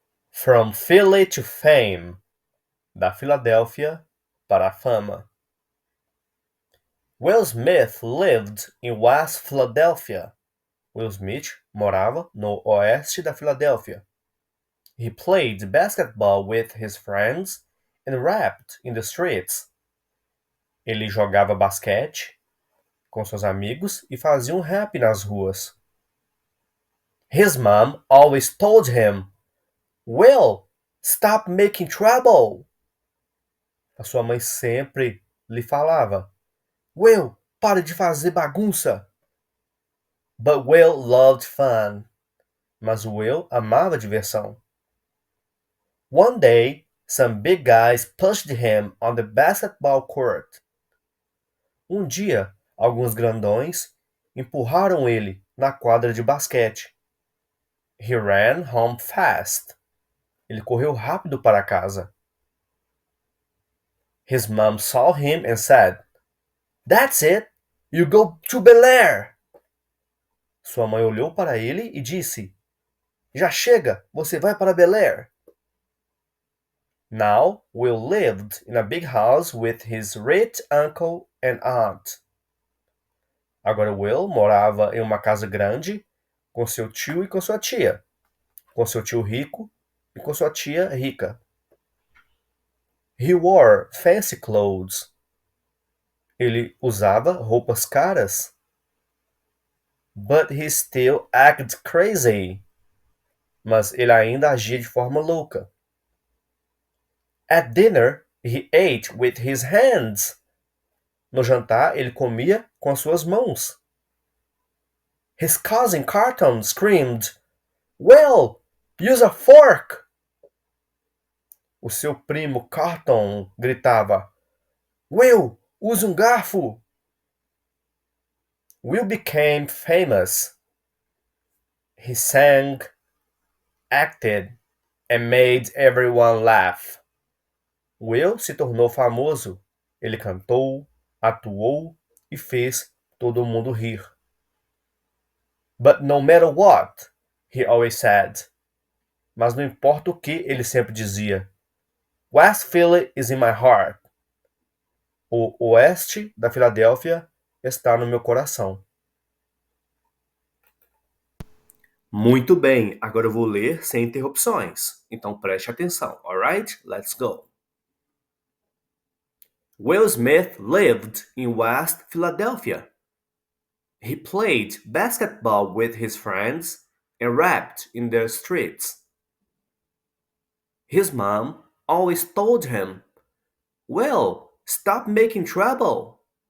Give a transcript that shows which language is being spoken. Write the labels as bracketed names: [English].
[English] From Philly to fame, [Portuguese] da Filadélfia para a fama. [English] Will Smith lived in West Philadelphia. [Portuguese] Will Smith morava no oeste da Filadélfia. [English] He played basketball with his friends and rapped in the streets. [Portuguese] Ele jogava basquete com seus amigos e fazia um rap nas ruas. [English] His mom always told him, Will, stop making trouble. [Portuguese] A sua mãe sempre lhe falava, Will, pare de fazer bagunça. [English] But Will loved fun. [Portuguese] Mas Will amava diversão. [English] One day, some big guys pushed him on the basketball court. [Portuguese] Um dia, alguns grandões empurraram ele na quadra de basquete. [English] He ran home fast. [Portuguese] Ele correu rápido para casa. [English] His mom saw him and said, That's it! You go to Bel Air! [Portuguese] Sua mãe olhou para ele e disse, Já chega, você vai para Bel Air. [English] Now, Will lived in a big house with his rich uncle and aunt. [Portuguese] Agora Will morava em uma casa grande com seu tio e com sua tia. Com seu tio rico e com sua tia rica. [English] He wore fancy clothes. [Portuguese] Ele usava roupas caras. [English] But he still acted crazy. [Portuguese] Mas ele ainda agia de forma louca. [English] At dinner, he ate with his hands. [Portuguese] No jantar, ele comia com as suas mãos. [English] His cousin Carton screamed, Will, use a fork! [Portuguese] O seu primo Carton gritava, Will, use um garfo! [English] Will became famous. He sang, acted, and made everyone laugh. [Portuguese] Will se tornou famoso. Ele cantou, atuou e fez todo mundo rir. [English] But no matter what, he always said. [Portuguese] Mas não importa o que, ele sempre dizia. [English] West Philly is in my heart. [Portuguese] O oeste da Filadélfia está no meu coração. Muito bem, agora eu vou ler sem interrupções. Então preste atenção, alright? [English] Let's go. Will Smith lived in West Philadelphia. He played basketball with his friends and rapped in the streets. His mom always told him, Will, stop making trouble.